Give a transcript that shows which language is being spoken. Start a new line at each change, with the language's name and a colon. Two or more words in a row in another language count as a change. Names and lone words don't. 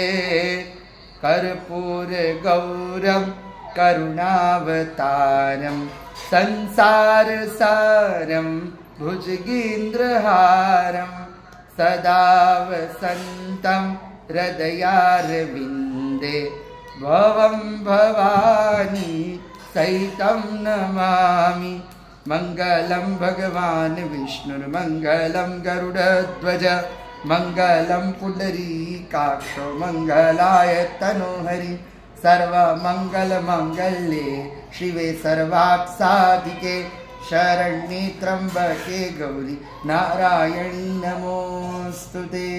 Sanskrit: कर्पूर गौरम करुणावतारम संसार सारम भुजगेन्द्रहारम सदा वसंतम हृदयारविंदे भवम भवानी सहितम नमामि. मंगलम भगवान विष्णुर्मंगलम गरुडध्वज मंगलम पुंडरीकाक्ष मंगलाय तनोहरि सर्वमंगल मंगल्ये शिवे सर्वार्थसाधिके शरण्ये त्र्यंबके गौरी नारायणी नमोस्तुते।